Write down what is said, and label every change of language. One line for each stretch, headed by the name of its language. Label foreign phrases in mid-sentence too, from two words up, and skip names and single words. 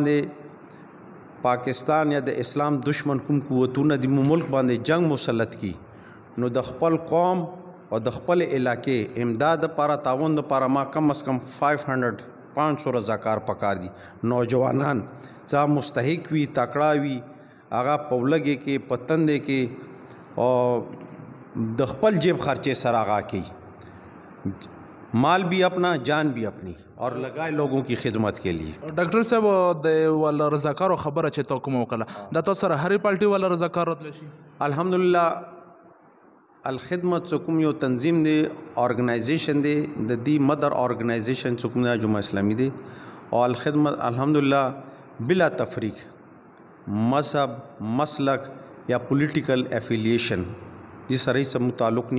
Pashto: باندې پاکستان یا د اسلام دشمن کوم قوتونه د ملک باندې جنگ مسلط کی نو د خپل قوم او د خپل علاقې امداد لپاره تعاون لپاره ما کم از کم 500 رضاکار پکار دي نوجوانان څه مستحق وي تکړه وي هغه په ولګې کې په تندې کې او د خپل جیب خرچې سره هغه کوي
Urdu: مال بھی اپنا جان بھی اپنی اور لگائے لوگوں کی خدمت کے لیے
Pashto: ډاکټر صاحب د ول رضاکارو خبره چې تو کوم وکړه دا تاسو سره هرې پارټي ول رضاکار راتلی شي الحمدلله الخدمت څوک یو تنظیم دی ارګنایزیشن دی د دې
English: mother organization
Pashto: څوک نه جمعه اسلامي دی او الخدمت الحمدلله بلا تفریق مذهب مسلک یا
English: political affiliation
Pashto: دې سره هیڅ تعلق